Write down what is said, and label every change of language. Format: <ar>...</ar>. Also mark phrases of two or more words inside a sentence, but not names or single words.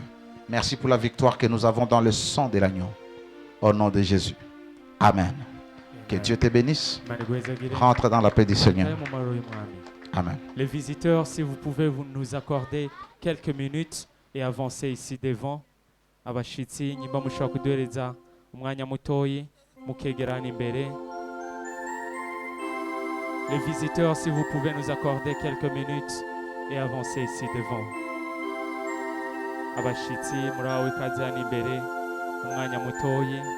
<fr>Merci pour la victoire que nous avons dans le sang de l'agneau. Au nom de Jésus. Amen. Que Dieu te bénisse. Rentre dans la paix du Seigneur. Amen. Les visiteurs, si vous pouvez nous accorder quelques minutes et avancer ici devant.</fr> <rn>Abashitsi nyimba mushobora kuduhereza umwanya mutoyi mukegerana imbere.</rn> <fr>Les visiteurs, si vous pouvez nous accorder quelques minutes et avancer ici devant.</fr> <rn>Abashitsi murawe ikaze hano imbere umwanya mutoyi.</rn>